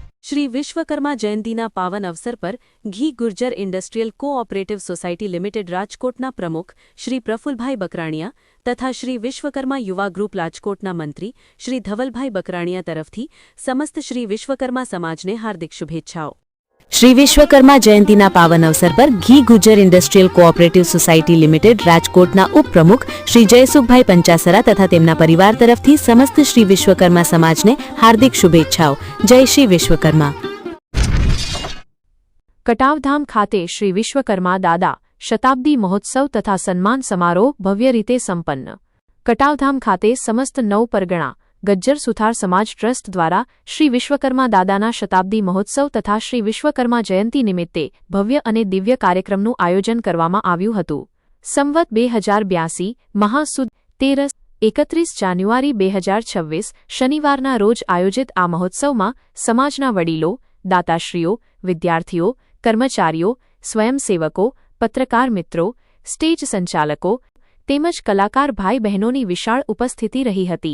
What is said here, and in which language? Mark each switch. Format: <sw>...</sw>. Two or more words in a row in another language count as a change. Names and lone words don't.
<gu>શ્રી વિશ્વકર્મા જયંતીના પાવન અવસર પર ઘી ગુર્જર ઇન્ડસ્ટ્રીયલ કોઓપરેટિવ સોસાયટી લિમિટેડ રાજકોટના પ્રમુખ શ્રી પ્રફુલભાઈ બકરાણીયા તથા શ્રી વિશ્વકર્મા યુવા ગ્રુપ રાજકોટના મંત્રી શ્રી ધવલભાઈ બકરાણીયા તરફથી સમસ્ત શ્રી વિશ્વકર્મા સમાજને હાર્દિક શુભેચ્છાઓ। શ્રી વિશ્વકર્મા જયંતીના પાવન અવસર પર ઘી ગુર્જર ઇન્ડસ્ટ્રીયલ કોઓપરેટિવ સોસાયટી લિમિટેડ રાજકોટના ઉપપ્રમુખ શ્રી જયસુખભાઈ પંચાસરા તથા તેમના પરિવાર તરફથી સમસ્ત શ્રી વિશ્વકર્મા સમાજને હાર્દિક શુભેચ્છાઓ। જય શ્રી વિશ્વકર્મા। કટાવધામ ખાતે શ્રી વિશ્વકર્મા દાદા શતાબ્દી મહોત્સવ તથા સન્માન સમારોહ ભવ્ય રીતે સંપન્ન। કટાવધામ ખાતે સમસ્ત નવ પરગણા ગજ્જર સુથાર સમાજ ટ્રસ્ટ દ્વારા શ્રી વિશ્વકર્મા દાદાના શતાબ્દી મહોત્સવ તથા શ્રી વિશ્વકર્મા જયંતી નિમિત્તે ભવ્ય અને દિવ્ય કાર્યક્રમનું આયોજન કરવામાં આવ્યું હતું। સંવત 2082 મહાસુદ 13-31 જાન્યુઆરી 2026 શનિવારના રોજ આયોજિત આ મહોત્સવમાં સમાજના વડીલો, દાતાશ્રીઓ, વિદ્યાર્થીઓ, કર્મચારીઓ, સ્વયંસેવકો, પત્રકાર મિત્રો, સ્ટેજ સંચાલકો તેમજ કલાકાર ભાઈ બહેનોની વિશાળ ઉપસ્થિતિ રહી હતી।</gu>